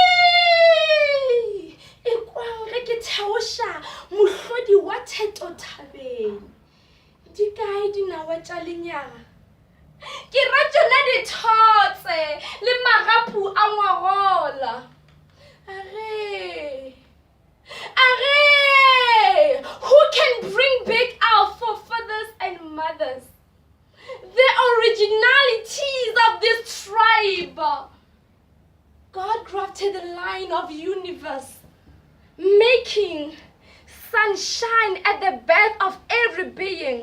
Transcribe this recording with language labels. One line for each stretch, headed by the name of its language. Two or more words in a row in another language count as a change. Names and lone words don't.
Northern Sotho: E kwang re ke theoša mohlodi wa theto thabeng. Di kae dinawa tša lenyaga? Ke ra tšona dithotse le magapu a ngwagola.
English: Are, who can bring back our forefathers and mothers? The originalities of this tribe. God crafted the line of universe, making sunshine at the birth of every being.